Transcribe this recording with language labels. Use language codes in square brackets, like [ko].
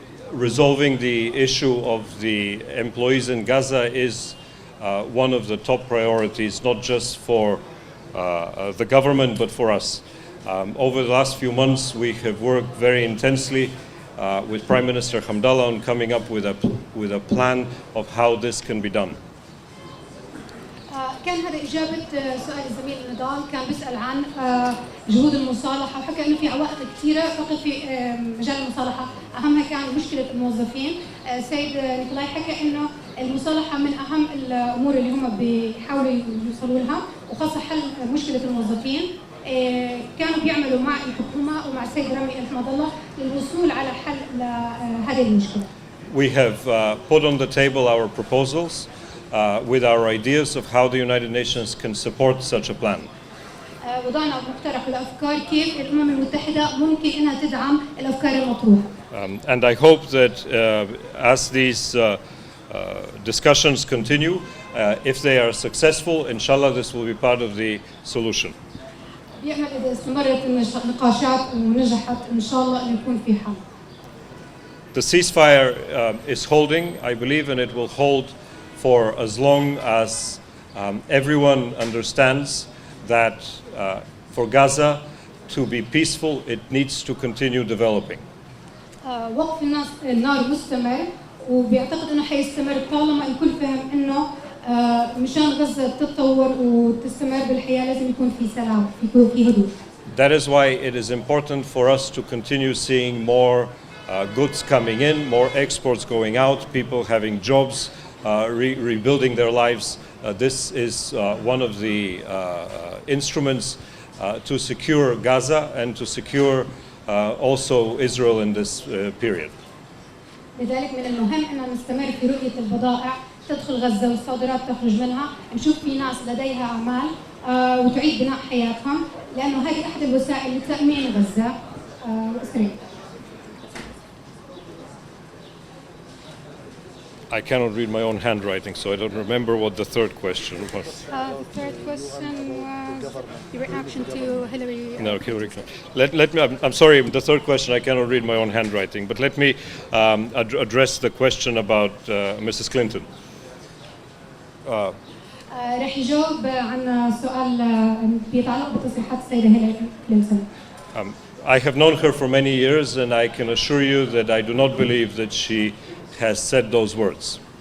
[en] Resolving the issue of the employees in Gaza is one of the top priorities, not just for the government, but for us. Over the last few months, we have worked very intensely with Prime Minister Hamdallah on coming up with a plan of how this can be done. [ar] كان هذا إجابة سؤال الزميل نضال، كان بيسأل عن جهود المصالحة وحكى إنه في عوائق كثيرة فقط في مجال المصالحة، أهمها كان مشكلة الموظفين. سيد نيكولا حكى إنه المصالحة من أهم الأمور اللي هم بيحاولوا يوصلوا لها، وخاصة حل مشكلة الموظفين. كانوا بيعملوا مع الحكومة ومع السيد رامي رحمه الله للوصول على حل لهذه المشكلة. [en] We have put on the table our proposals with our ideas of how the United Nations can support such a plan. [ar] وضعنا مقترح الأفكار كيف الأمم المتحدة ممكن إنها تدعم الأفكار المطروحة. [en] And I hope that as these discussions continue, if they are successful, inshallah, this will be part of the solution. [ar] بيأمل إذا استمرت النقاشات ونجحت إن شاء الله إنه يكون في حل. [en] The ceasefire is holding, I believe, and it will hold for as long as everyone understands that for Gaza to be peaceful, it needs to continue developing. [ar] وقف النار مستمر، وبيعتقد إنه حيستمر طالما الكل فهم إنه مشان غزة تتطور وتستمر بالحياة لازم يكون في سلام، في هدوء. [en] That is why it is important for us to continue seeing more goods coming in, more exports going out, people having jobs, rebuilding their lives. This is one of the instruments to secure Gaza and to secure also Israel in this period. [ar] لذلك من المهم أن نستمر في رؤية البضائع تدخل غزة والصادرات تخرج منها، نشوف في ناس لديها أعمال وتعيد بناء حياتهم، لأنه هذه أحد الوسائل لتأمين غزة وإسرائيل. [en] I cannot read my own handwriting, so I don't remember what the third question was. The third question was the reaction to Hillary. No, Hillary Clinton. Let me. I'm sorry. The third question, I cannot read my own handwriting, but let me address the question about Mrs. Clinton. [ar] رح يجاوب عن سؤال بيتعلق بتصريحات السيدة هيلاري كلينتون. [en] I have known her for many years, and I can assure you that I do not believe that she has said those words.